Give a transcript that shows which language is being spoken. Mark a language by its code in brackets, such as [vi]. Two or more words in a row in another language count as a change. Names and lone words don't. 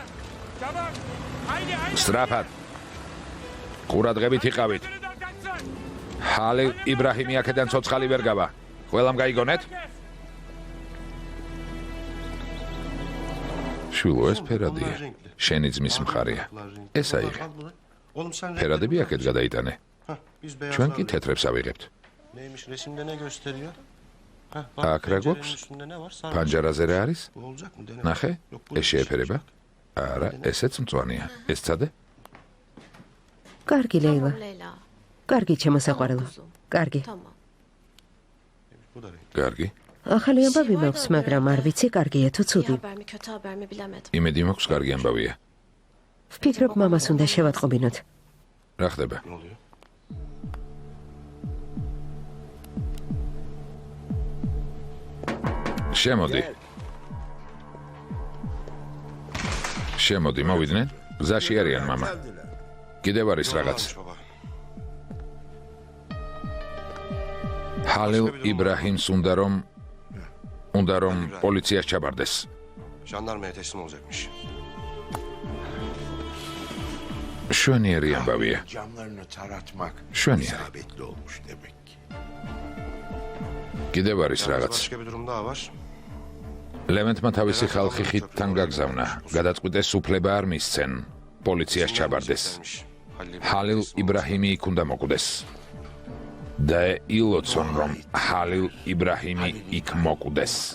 [ka] სწრაფად. ყურადღებით იყავით. ჰალილ იბრაჰიმი აქედან ცოცხალი ვერ გავა. ყველამ გაიგონეთ? შვილო, ეს ფერადია. შენი ძმის მხარეა. ეს აიღე. [tr] Oğlum sen [ka] ფერადები აქეთ გადაიტანე. [tr] biz beyaz [ka] ჩვენ კი თეთრებს ავიღებთ. [tr] neymiş resimde ne gösteriyor? Heh, Ak, pencerenin Ragox. üstünde ne var? Sarı. [ka] ფანჯარაზე რა არის? [tr] Bu olacak mı? Dene. [ka] ნახე? [tr] Yok, bu [ka] ეს შეეფერება? არა, ესეც მწვანეა. ეს წადე? კარგი ლეილა. [tr] Tamam Leyla. [ka] კარგი ჩემო საყვარელო. კარგი. [tr] Tamam. Bu da renk. [ka] კარგი. ახალი ამბავი მაქვს, მაგრამ არ ვიცი კარგია თუ [tr] İyi [ka] ცუდი. [tr] haber mi kötü haber mi bilemedim. [ka] იმედი მაქვს კარგი ამბავია. ვფიქრობ მამას უნდა შევატყობინოთ. რა ხდება? [tr] Ne oluyor? [ka] შემოდი, მოვიდნენ? გზაში არიან მამა. კიდევ არის რაღაც. [tr] Varmış baba. [ka] ჰალილ იბრაჰიმს უნდა რომ პოლიციას ჩაბარდეს. [tr] Jandarmaya teslim olacakmış. [ka] შვენიერი ამბავია. [tr] Camlarını taratmak Şöyle. isabetli olmuş demek ki. [ka] კიდევ არის [tr] Yalnız [ka] რაღაც. [tr] başka bir durum daha var. [ka] ლევენტმა თავისი ხალხი ხიდთან გაგზავნა. გადაწყვიტეს უფლება არ მისცენ. პოლიციას ჩაბარდეს. ჰალილ იბრაჰიმი იქ უნდა მოკვდეს. და ილოცონ რომ ჰალილ იბრაჰიმი იქ მოკვდეს.